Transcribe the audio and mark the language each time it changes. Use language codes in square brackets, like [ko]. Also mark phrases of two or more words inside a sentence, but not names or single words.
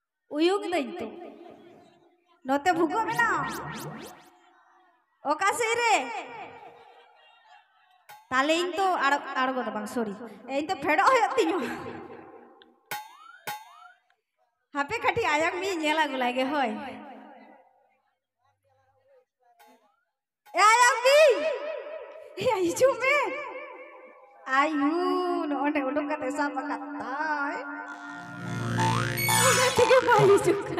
[sat] uyung dañ to note bhugo mena oka sei re tale ᱤᱧ ᱛᱚ ᱟᱲᱜᱚ ᱫᱚ ᱵᱟᱝ ᱥᱚᱨᱤ ᱤᱧ ᱛᱚ ᱯᱷᱮᱰᱚᱜ ᱦᱩᱭᱩᱜ ᱛᱤᱧᱟ ᱦᱟᱯᱮ ᱠᱟᱹᱴᱤᱡ ᱟᱭᱟᱜ ᱢᱤ ᱧᱮᱞ ᱟᱹᱜᱩ ᱞᱟᱜᱮ ᱦᱳᱭ ᱟᱭᱟᱜ ᱢᱤ ᱦᱤᱡᱩᱜ ᱢᱮ ᱟᱭᱩ ᱱᱚᱰᱮ ᱩᱰᱩᱠ ᱠᱟᱛᱮ ᱥᱟᱵ ᱟᱠᱟᱫ ᱛᱟᱭ ᱚᱱᱟ ᱛᱮᱜᱮ ᱵᱟᱭ ᱦᱤᱡᱩᱜ ᱠᱟᱱᱟ